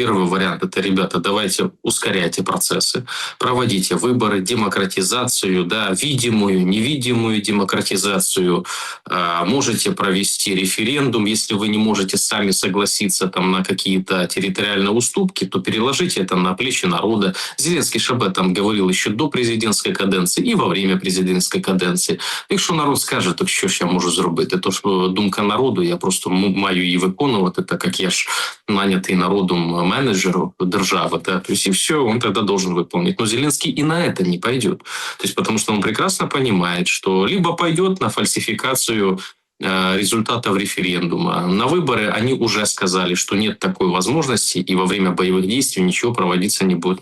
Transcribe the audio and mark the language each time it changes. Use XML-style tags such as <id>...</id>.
<ru>Первый вариант – это, ребята, давайте ускоряйте процессы, проводите выборы, демократизацию, да, видимую, невидимую демократизацию. Можете провести референдум. Если вы не можете сами согласиться там, на какие-то территориальные уступки, то переложите это на плечи народа. Зеленский ж об этом говорил еще до президентской каденции и во время президентской каденции.</ru> <uk>Якщо народ скаже, то що ж я можу зробити? То що думка народу, я просто маю її виконувати, так як я ж нанятий народом менеджер держави, да?</uk> <ru>То есть и все, он тогда должен выполнить. Но Зеленский и на это не пойдет. То есть потому что он прекрасно понимает, что либо пойдет на фальсификацию результатов референдума. На выборы они уже сказали, что нет такой возможности, и во время боевых действий ничего проводиться не будет.</ru>